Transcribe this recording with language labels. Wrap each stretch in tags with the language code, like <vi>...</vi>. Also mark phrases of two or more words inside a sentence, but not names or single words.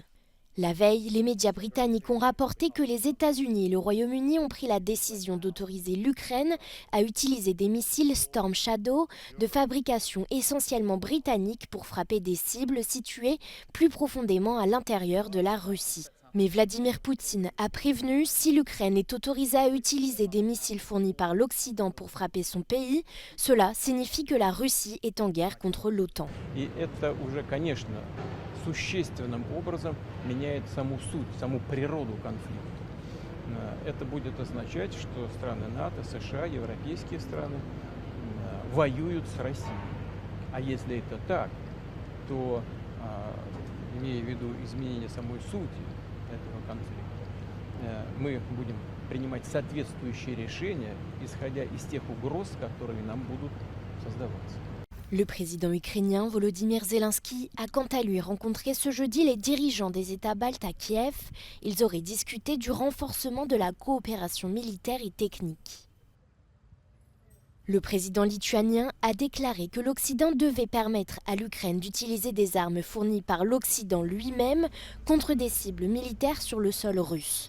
<fr>La veille, les médias britanniques ont rapporté que les États-Unis et le Royaume-Uni ont pris la décision d'autoriser l'Ukraine à utiliser des missiles Storm Shadow de fabrication essentiellement britannique pour frapper des cibles situées plus profondément à l'intérieur de la Russie. Mais Vladimir Poutine a prévenu, si l'Ukraine est autorisée à utiliser des missiles fournis par l'Occident pour frapper son pays, cela signifie que la Russie est en guerre contre l'OTAN.</fr> <ru>Существенным образом меняет саму суть, саму природу конфликта. Это будет означать, что страны НАТО, США, европейские страны воюют с Россией. А если это так, то, имея в виду изменение самой сути этого конфликта, мы будем принимать соответствующие решения, исходя из тех угроз, которые нам будут создаваться.</ru> <fr>Le président ukrainien Volodymyr Zelensky a quant à lui rencontré ce jeudi les dirigeants des États baltes à Kiev. Ils auraient discuté du renforcement de la coopération militaire et technique. Le président lituanien a déclaré que l'Occident devait permettre à l'Ukraine d'utiliser des armes fournies par l'Occident lui-même contre des cibles militaires sur le sol russe.</fr>